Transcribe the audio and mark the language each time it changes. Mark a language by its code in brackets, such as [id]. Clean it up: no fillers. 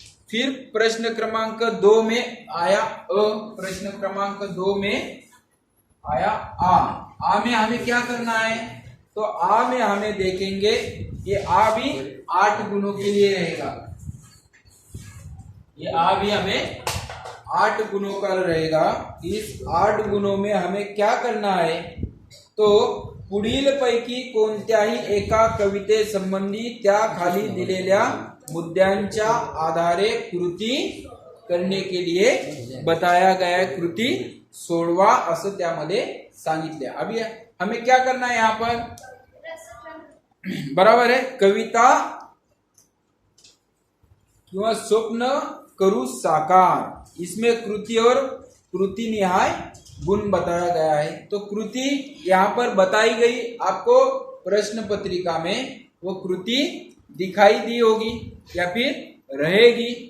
[hi] फिर प्रश्न क्रमांक 2 में आया अ। प्रश्न क्रमांक 2 में आया आ में हमें क्या करना है? तो आ में हमें देखेंगे ये आ भी 8 गुणों के लिए रहेगा। ये आ भी हमें 8 गुणों का रहेगा। इस 8 गुणों में हमें क्या करना है? [mr] तो पुढील पैकी कोणत्याही एका कविते संबंधी त्या खाली दिलेल्या मुद्द्यांच्या आधारे कृती [hi] करने के लिए बताया गया [mr] कृती सोडवा असं त्यामध्ये सांगितले। [hi] अभी हमें क्या करना है यहाँ पर? बराबर है, [mr] कविता किंवा स्वप्न करू साकार। [hi] इसमें कृति और कृति निहाय गुण बताया गया है। तो कृति यहाँ पर बताई गई आपको प्रश्न पत्रिका में, वो कृति दिखाई दी होगी या फिर रहेगी।